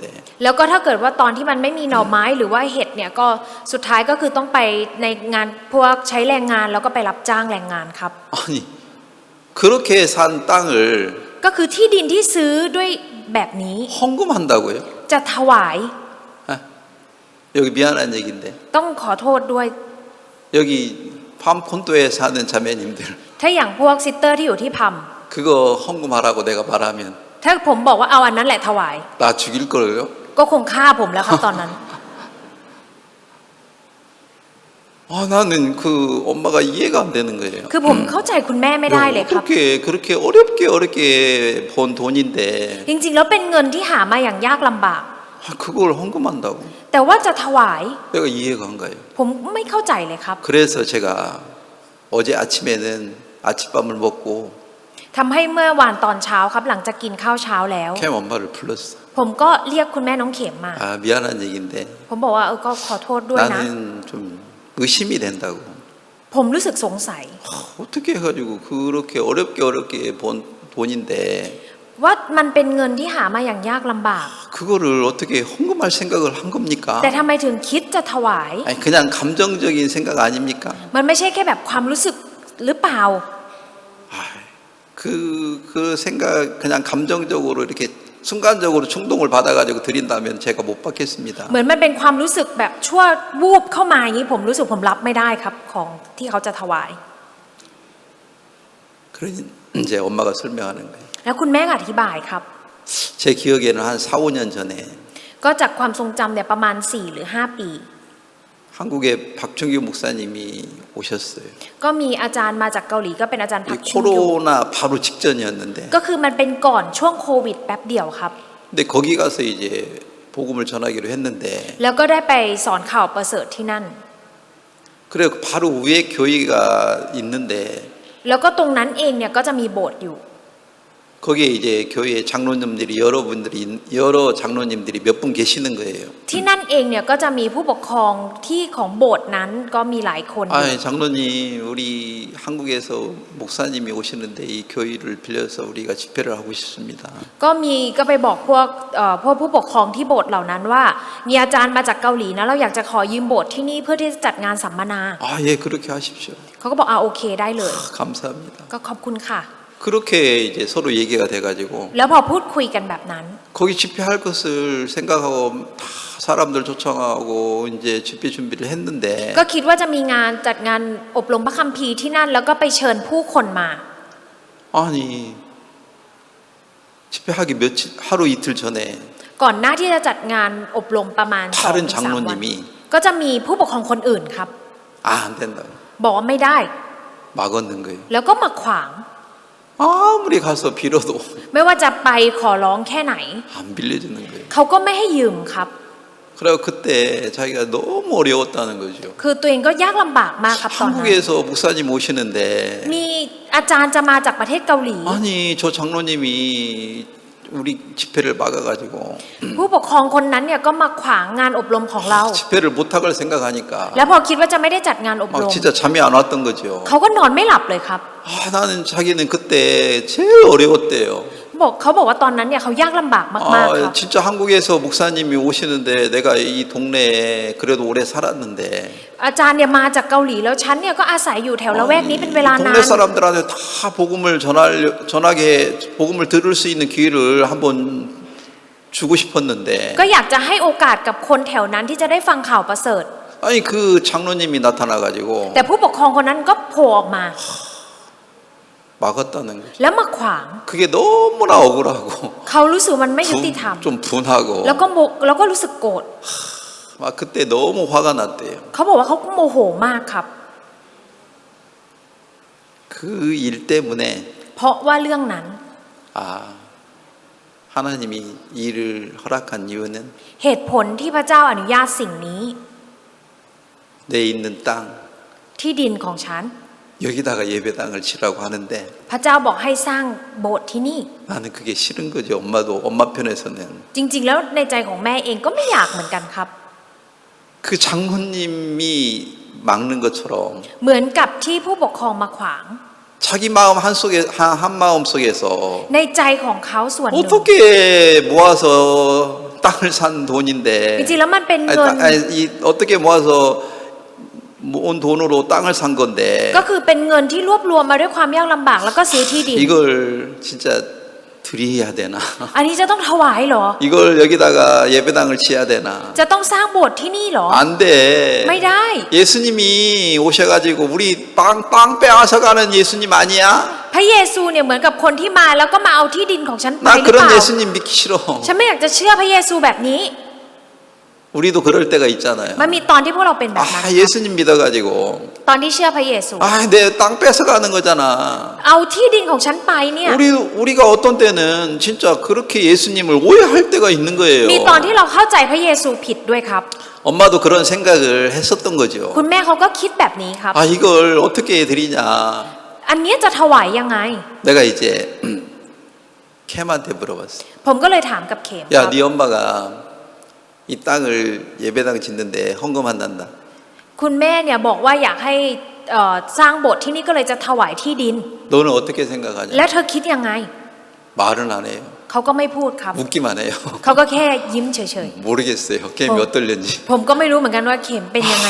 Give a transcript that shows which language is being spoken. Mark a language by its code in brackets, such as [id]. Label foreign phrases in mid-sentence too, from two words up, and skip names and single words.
[th] แล้วก็ถ้าเกิดว่าตอนที่มันไม่มีหน่อไม้หรือว่าเห็ดเนี่ยก็สุดท้ายก็คือต้องไปในงานพวกใช้แรงงานแล้วก็ไปรับจ้างแรงงานครับ [ko] 아니 그렇게 산 땅을 [th] ก็คือที่ดินที่ซื้อด้วยแบบนี้ [ko] 헌금한다고요? [th] จะถวาย [ko] 여기 미안한 얘기인데 [th] ต้องขอโทษด้วย [ko] 여기 팜콘도에 사는 자매님들 [th] ถ้าอย่างพวกซิสเตอร์ที่อยู่ที่พัม [ko] 그거 헌금하라고 내가 말하면 [th] ถ้าผมบอกว่าเอาอันนั้นแหละถวาย [ko] 나 죽일 거예요? [th] ก็คงฆ่าผมแล้วครับตอนนั้น [ko] 나는 그 엄마가 이해가 안 되는 거예요. [th] คือผมเข้าใจคุณแม่ไม่ได้เลยครับ [ko] 그렇게 어렵게 번 돈인데 [th] จริงๆแล้วเป็นเงินที่หามาอย่างยากลำบาก [ko] 그걸 헌금한다고? [th] แต่ว่าจะถวาย [ko] 내가 이해가 안 가요. [th] ผมไม่เข้าใจเลยครับ [ko] 그래서 제가 어제 아침에는 아침밥을 먹고 [th] ทำให้เมื่อวานตอนเช้าครับหลังจากกินข้าวเช้าแล้ว [ko] 캠 엄마를 불렀어. [th] ผมก็เรียกคุณแม่น้องเข็มมา [ko] 미안한 얘기인데 [th] ผมบอกว่าก็ขอโทษด้วยนะ [ko] 나는 좀 의심이 된다고. [th] ผมรู้สึกสงสัย [ko] 어떻게 해가지고 그렇게 어렵게 번 돈인데 [th] ว่ามันเป็นเงินที่หามาอย่างยากลำบาก [ko] 그거를 어떻게 헌금할 생각을 한 겁니까? [th] แต่ทำไมถึงคิดจะถวาย [ko] 아니 그냥 감정적인 생각 아닙니까? [th] มันไม่ใช่แค่แบบความรู้สึกหรือเปล่า [ko] 그 생각 그냥 감정적으로 이렇게 순간적으로 충동을 받아가지고 드린다면 제가 못 받겠습니다. [th] เหมือนมันเป็นความรู้สึกแบบชั่ววูบเข้ามาอย่างนี้ผมรู้สึกผมรับไม่ได้ครับของที่เขาจะถวาย [ko] 그러니 이제 엄마가 설명하는 거예요. [th] แล้วคุณแม่ก็อธิบายครับ [ko] 제 기억에는 한 4-5년 전에 [th] ก็จากความทรงจำเนี่ยประมาณ4 หรือ 5 ปี [ko] 한국에 박준규 목사님이 오셨어요. [th] ก็มีอาจารย์มาจากเกาหลีก็เป็นอาจารย์พั [ko] 이 [th] กชุนยู [ko] 코로나 바로 직전이었는데 [th] ก็คือมันเป็นก่อนช่วงโควิดแป๊บเดียวครับ [ko] 근데 거기 가서 이제 복음을 전하기로 했는데 [th] แล้วก็ได้ไปสอนข่าวประเสริฐที่นั่น [ko] 그래 바로 위에 교회가 있는데 [th] แล้วก็ตรงนั้นเองเนี่ยก็จะมีโบสถ์อยู่ [ko] 거기에 이제 교회 장로님들이 여러 장로님들이 몇 분 계시는 거예요. [th] ที่นั่นเองเนี่ยก็จะมีผู้ปกครองที่ของโบสถ์นั้นก็มีหลายคนอยู่ [ko] 아, 장로님 우리 한국에서 목사님이 오시는데 이 교회를 빌려서 우리가 집회를 하고 싶습니다. [th] ก็ไปบอกพวกผู้ปกครองที่โบสถ์เหล่านั้นว่ามีอาจารย์มาจากเกาหลีนะเราอยากจะขอยืมโบสถ์ที่นี่เพื่อที่จะจัดงานสัมมนา [ko] 아, 예, 그렇게 하십시오. [th] เขาก็บอกโอเคได้เลย [ko] 감사합니다. [th] ก็ขอบคุณค่ะ [ko] 그렇게 이제 서로 얘기가 돼가지고 [th] แล้วพอพูดคุยกันแบบนั้น [ko] 거기 집회할 것을 생각하고 다 사람들 초청하고 이제 집회 준비를 했는데 [th] ก็คิดว่าจะมีงานจัดงานอบรมพระคัมภีร์ที่นั่นแล้วก็ไปเชิญผู้คนมา [ko] 아니 집회하기 하루 이틀 전에 [th] ก่อนหน้าที่จะจัดงานอบรมประมาณ [ko] 다른 [th] 2-3 วัน [ko] 장로님이 [th] ก็จะมีผู้ปกครองคนอื่นครับ [ko] 아, 안 된다고 [th] บอกว่าไม่ได้ [ko] 막았는 거예요. [th] แล้วก็มาขวาง [ko] 아무리 가서 빌어도 [th] ไม่ว่าจะไปขอร้องแค่ไหน [ko] 안 빌려주는 거예요. [th] เขาก็ไม่ให้ยืมครับ [ko] 그래서 그때 자기가 너무 어려웠다는 거죠. [th] คือตัวเองก็ยากลำบากมากครับตอนนั้น [ko] 한국에서 목사님 오시는데 [th] มีอาจารย์จะมาจากประเทศเกาหลี [ko] 아니 저 장로님이 우리 집회를 막아가지고 [th] ผู้ปกครองคนนั้นเนี่ยก็มาขวางงานอบรมของเรา [ko] 집회를 못할 생각하니까 [th] แล้วพอคิดว่าจะไม่ได้จัดงานอบร [ko] 막 [th] ม [ko] 진짜 잠이 안 왔던 거죠. [th] เขาก็นอนไม่หลับเลยครับ [ko] 아, 나는 자기는 그때 제일 어려웠대요. [th] เขาบอกว่าตอนนั้นเนี่ยเขายากลำบากมากๆครับ [ko] 아, 진짜 한국에서 목사님이 오시는데 내가 이 동네에 그래도 오래 살았는데 [th] อาจารย์เนี่ยมาจากเกาหลีแล้วฉันเนี่ยก็อาศัยอยู่แถวละแวกนี้เป็นเวลานาน [ko] 동네 사람들한테 다 전하게 복음을 들을 수 있는 기회를 한번 주고 싶었는데 [th] ก็อยากจะให้โอกาสกับคนแถวนั้นที่จะได้ฟังข่าวประเสริฐ [ko] 아니 그 장로님이 나타나가지고 [th] แต่ผู้ปกครองคนนั้นก็โผล่ออกมา [ko] 막았다는 거죠. [th] แล้วมาขวาง [ko] 그게 너무나 억울하고 [th] เขารู้สึกมันไม่ยุติธรรม [ko] 좀 분하고 [th] แล้วก็รู้สึกโกรธ [ko] 막 그때 너무 화가 났대요. [th] เขาบอกว่าเขาโมโหมากครับ [ko] 그 일 때문에 [th] เพราะว่าเรื่องนั้น [ko] 아 하나님이 일을 허락한 이유는 [th] เหตุผลที่พระเจ้าอนุญาตสิ่งนี้ [ko] 내 있는 땅 [th] ที่ดินของฉัน [ko] 여기다가 예배당을 치라고 하는데 [th] พระเจ้าบอกให้สร้างโบสถ์ที่นี่ [ko] 나는 그게 싫은 거죠. 엄마 편에서는 [th] จริงๆแล้วในใจของแม่เองก็ไม่อยากเหมือนกันครับ [ko] 그 장로님이 막는 것처럼 [th] เหมือนกับที่ผู้ปกครองมาขวาง [ko] 자기 마음 한 마음 속에서 [th] ในใจของเขาส่วนหนึ่ง [ko] 어떻게 모아서 땅을 산 돈인데 [th] จริงๆแล้วมันเป็นเงิน [ko] 어떻게 모아서 모은 돈으로 땅을 산 건데 [th] ก็คือเป็นเงินที่รวบรวมมาด้วยความยากลำบากแล้วก็ซื้อที่ดิน [ko] 이걸 진짜 드려야 되나 [th] อันนี้จะต้องถวายเหรอ [ko] 이걸 여기다가 예배당을 지어야 되나 [th] จะต้องสร้างโบสถ์ที่นี่เหรอ [ko] 안 돼. [th] ไม่ได้ [ko] 예수님이 오셔가지고 우리 땅 빼앗아 가는 예수님 아니야? [th] พระเยซูเนี่ยเหมือนกับคนที่มาแล้วก็มาเอาที่ดินของฉันไป [ko] 나 [th] หรือเป [ko] 그런 [th] ล่า [ko] 예수님 믿기 싫어. [th] ฉันไม่อยากจะเชื่อพระเยซูแบบนี้ [ko] 우리도 그럴 때가 있잖아요. [th] มันมีตอนที่พวกเราเป็นแบบนั้น [ko] 아, 예수님 믿어가지고 [th] ตอนที่เชื่อพระเยซู [ko] 아, 내 땅 뺏어 가는 거잖아. [th] เอาที่ดินของฉันไปเนี่ย [ko] 우리가 어떤 때는 진짜 그렇게 예수님을 오해할 때가 있는 거예요. [th] มีตอนที่เราเข้าใจพระเยซูผิดด้วยครับ [ko] 엄마도 그런 생각을 했었던 거죠. [th] คุณแม่เขาก็คิดแบบนี้ครับ [ko] 아, 이걸 어떻게 드리냐. [th] อันเนี้ยจะถวายยังไง [ko] 내가 이제 캠한테 물어봤어. [th] ผมก็เลยถามกับเขมค [ko] 야, [th] รับ [ko] 네 엄마가 이 땅을 예배당 짓는데 헌금한단다. [th] คุณแม่เนี่ยบอกว่าอยากให้สร้างโบสถ์ที่นี่ก็เลยจะถวายที่ดิน [ko] 너는 어떻게 생각하냐? [th] แล้วเธอคิดยังไง [ko] 말은 안 해요. [th] เขาก็ไม่พูดครับ [ko] 묻기만 해요. [th] เขาก็แค่ยิ้มเฉย [ko] 모르겠어요. 게임이 어떨는지. [th] ๆ ผมก็ไม่รู้เหมือนกันว่าเข็มเป็นยังไง